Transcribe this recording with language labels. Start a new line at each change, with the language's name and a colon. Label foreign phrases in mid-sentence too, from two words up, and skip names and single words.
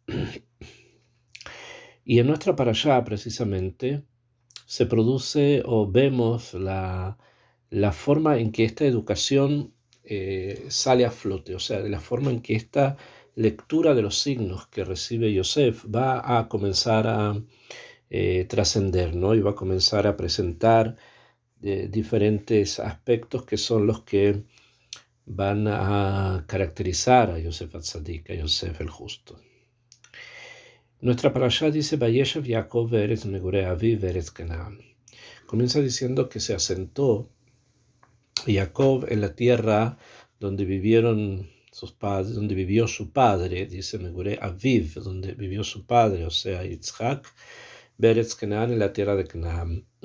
Spanish: Y en nuestra parashá, precisamente, se produce o vemos la forma en que esta educación sale a flote, o sea, de la forma en que esta lectura de los signos que recibe Yosef va a comenzar a trascender, ¿no? Y va a comenzar a presentar diferentes aspectos que son los que van a caracterizar a Yosef Atzadik, a Yosef el justo. Nuestra parashá dice:
Hebrew: וישב יעקב בארץ מגורי אביו בארץ כנען.
Spanish: Comienza diciendo que se asentó Jacob en la tierra donde vivieron sus padres, donde vivió su padre, dice
Hebrew: מגורי אביו,
Spanish: donde vivió su padre, o sea, Yitzhak,
Hebrew: בארץ כנען,
Spanish: en la tierra de Canaán.